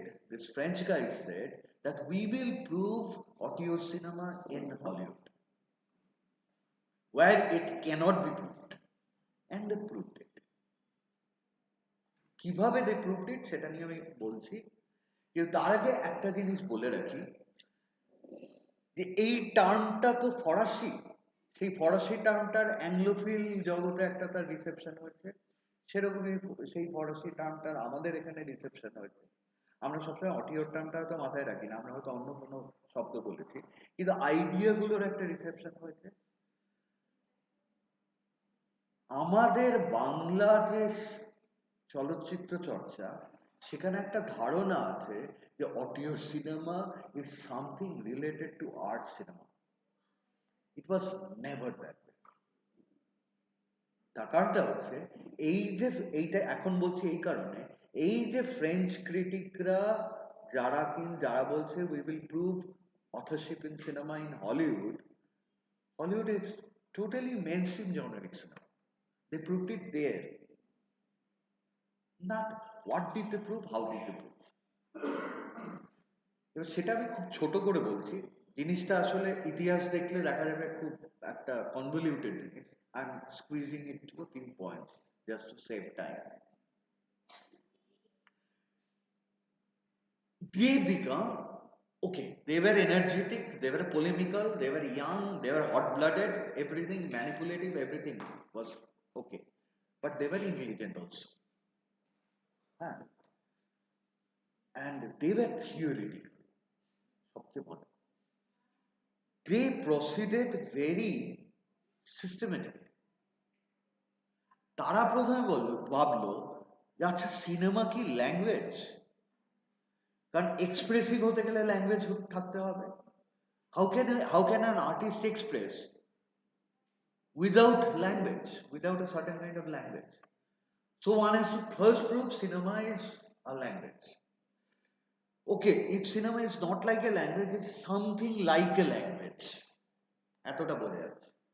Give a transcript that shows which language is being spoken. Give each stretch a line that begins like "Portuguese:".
English: This French guy said that we will prove auteur cinema in Hollywood where it cannot be proved, and they proved it.
Bangla: কিভাবে
English: they proved it
Bangla: সেটা নিয়ে আমি বলছি, কিন্তু তার আগে একটা জিনিস বলে রাখি যে এই টার্মটা তো ফরাসি, সেই ফরাসি টার্মটার অ্যাংলোফিল জগতে একটা তার রিসেপশন হয়েছে, সেরকমই সেই ফরাসি টার্মটার আমাদের এখানে রিসেপশন হয়েছে। আমরা সবসময় অটিওর টার্মটা হয়তো মাথায় রাখি না, আমরা হয়তো অন্য কোনো শব্দ বলেছি, কিন্তু আইডিয়াগুলোর একটা রিসেপশন হয়েছে। আমাদের বাংলা যে চলচ্চিত্র চর্চা, সেখানে একটা ধারণা আছে যে
English: Auteur cinema is something related to art cinema. It was never that way.
Bangla: তার কারণটা হচ্ছে এইটা এখন বলছি এই কারণে, এই যে ফ্রেঞ্চ ক্রিটিকরা যারা বলছে
English: We will prove authorship in cinema in Hollywood is totally mainstream generic cinema. They proved it there. Not what did they prove, how did they prove.
Bangla: এবার সেটা আমি খুব ছোট করে বলছি, জিনিসটা আসলে ইতিহাস দেখলে দেখা যাবে খুব একটা কনভলিউটেড জিনিস।
English: I am squeezing it to a few points just to save time. They become okay, they were energetic, they were polemical, they were young, they were hot-blooded, everything manipulative, everything was okay, but they were intelligent also. And they were theoretical. They proceeded very systematically.
Bangla: তারা প্রথমে ভাবলো যে আচ্ছা cinema কি language, কারণ expressive হতে গেলে language থাকতে হবে।
English: how can an artist express without language, without a certain kind of language? So one has to first prove cinema is a language. Okay, if cinema is not like a language, it's something like a language.
Bangla: এতটা বোঝা যাচ্ছে।